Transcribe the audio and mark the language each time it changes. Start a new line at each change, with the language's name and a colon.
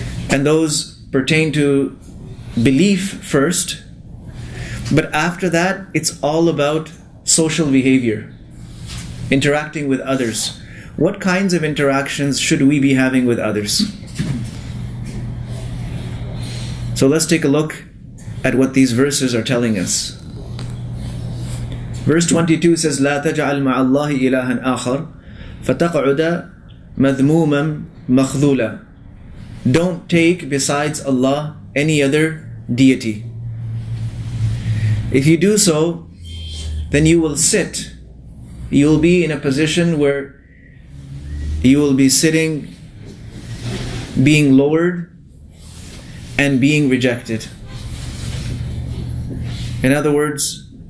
English: And those pertain to belief first, but after that, it's all about social behavior, interacting with others. What kinds of interactions should we be having with others? So let's take a look at what these verses are telling us. Verse 22 says,
Arabic: لا تجعل مع الله إلها آخر فتقعد مذموما مخذولا.
English: Don't take besides Allah any other deity. If you do so, then you will sit. You will be in a position where you will be sitting, being lowered, and being rejected. In other words,